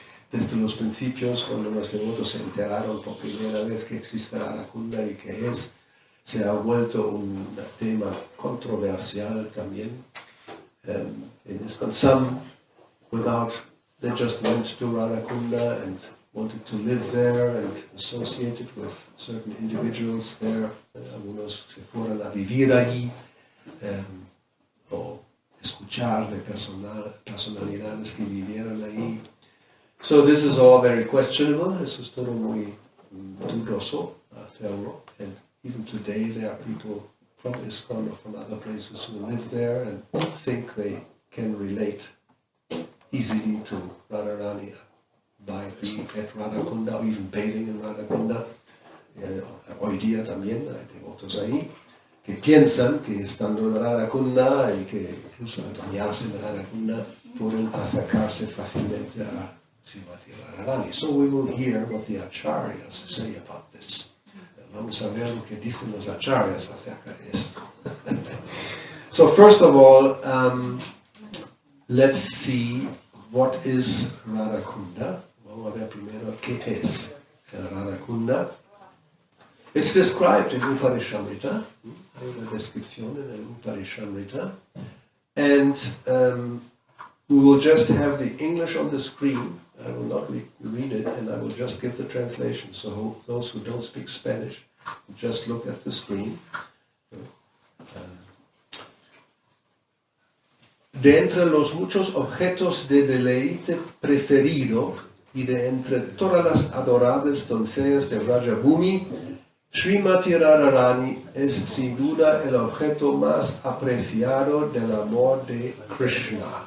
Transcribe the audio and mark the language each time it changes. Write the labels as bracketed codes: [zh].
[es] Desde los principios, cuando los devotos se enteraron por primera vez que existe Radhakunda y que se ha vuelto un tema controversial también. [en] In ISKCON, some they just went to Radhakunda and wanted to live there and associated with certain individuals there. [es] Algunos se fueron a vivir allí o escuchar de personalidades que vivieron allí. [en] So this is all very questionable. [es] Eso es todo muy dudoso hacerlo. [en] And even today there are people from ISKCON or from other places who live there and think they can relate easily to Radharani by being at Radhakunda or even bathing in Radhakunda. [es] Hoy día también hay devotos ahí que piensan que estando en Radhakunda y que incluso al bañarse en Radhakunda pueden acercarse fácilmente a Srimati Radharani. [en] So we will hear what the acharyas say about this. [es] Vamos a ver lo que dicen los acharyas acerca de esto. [en] So first of all, let's see what is Radhakunda. [es] Vamos a ver primero qué es el Radhakunda. [en] It's described in Upanishamrita. [es] Hay una descripción en el Upanishamrita. [en] And we will just have the English on the screen. I will not read it, and I will just give the translation. So those who don't speak Spanish, just look at the screen. [es] De entre los muchos objetos de deleite preferido y de entre todas las adorables doncellas de Vrajabhumi, Srimati Radharani es sin duda el objeto más apreciado del amor de Krishna.